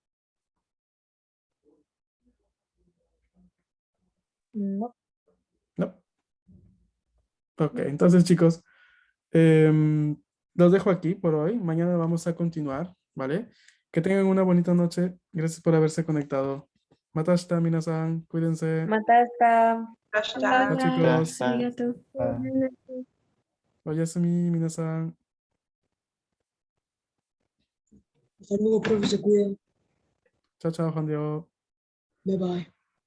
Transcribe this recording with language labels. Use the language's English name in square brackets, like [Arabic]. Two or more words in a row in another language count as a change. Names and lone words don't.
[Spanish] No. No. Ok, entonces chicos, los dejo aquí por hoy. Mañana vamos a continuar, ¿vale? Que tengan una bonita noche. Gracias por haberse conectado. [Japanese] またした、皆さん. [Spanish] Cuídense. [Japanese] Matasta. [Spanish] Chao, chicos. [Japanese] Arigato. おやすみ、皆さん. [Spanish] Hasta luego, profe, se cuida. Chao, chao, Juan Diego. [English] Bye bye.